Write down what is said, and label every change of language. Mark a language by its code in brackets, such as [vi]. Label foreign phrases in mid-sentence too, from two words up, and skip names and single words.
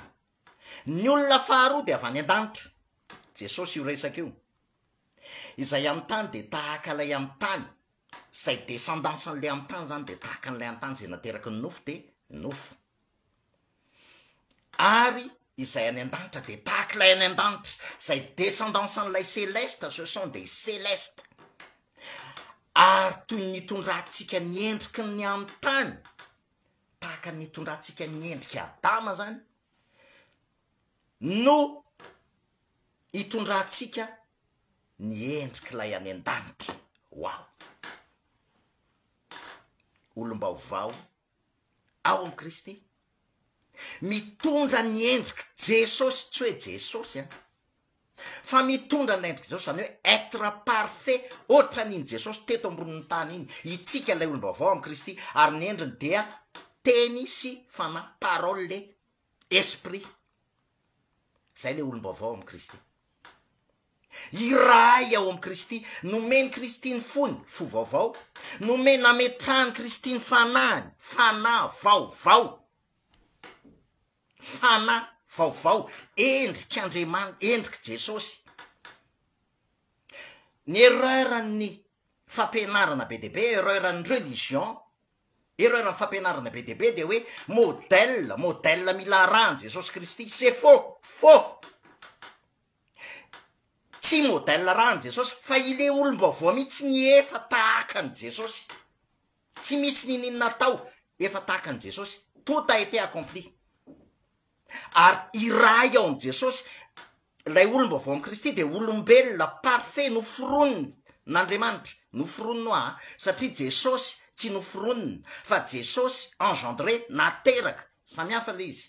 [mg] Ny olona faharoa de avy any an-danitra, Jesosy io resaka io. Izay amin'ny tany de tahaka lay amin'ny tany, zay descendansan'le amin'ny tany zany de tahaka n'lay amin'ny tany, zay nateraky ny nofo de nofo. Ary izay any an-danitra de tahaka lay any an-danitra, zay descendansan'lay céleste, [fr] ce sont des célestes. [mg] Ary toy nitondrantsika ny endriky ny amin'ny tany, tahaka nitondrantsika ny endriky Adama zany, no hitondrantsika ny endrik'ilay any an-danitra. Wow! Olombaovao ao Kristy, mitondra ny endriky Jesosy, tsy hoe Jesosy fa mitondra ny endriky Jesosy, zany hoe [fr] être parfait [mg] ohatra n'iny Jesosy teto ambonin'ny tany iny, itsika ilay olombaovao am Kristy, ary ny endriny dia teny sy fanahy, [fr] parole, esprit. [mg] Zay le olombaovao am Kristy. I raha ao am Kristy, nomeny Kristy ny fony, fo vaovao, nomeny ametrahany Kristy ny fanahiny, fanahy vaovao, fanahy vaovao, endriky Andriamanitra, endriky Jesosy. Ny erreuran'ny fampianarana be de be, erreuran'ny religion, erreuran'ny fampianarana be de be de hoe modèle mila arahany Jesosy Kristy, [fr] c'est faux, faux. [mg] Tsy modèle arahany Jesosy, fa ile olombaovao mihitsy ny efa tahaka an Jesosy. Tsy misy ninina natao, efa tahaka an Jesosy, [fr] tout a été accompli. [mg] Ary i raha ao am Jesosy, lay olombaovao am Kristy de olombelona parfait, noforoniny n'Andriamanitra, noforoniny satria Jesosy tsy noforoniny, fa Jesosy engendré, nateraka, samihafa le izy.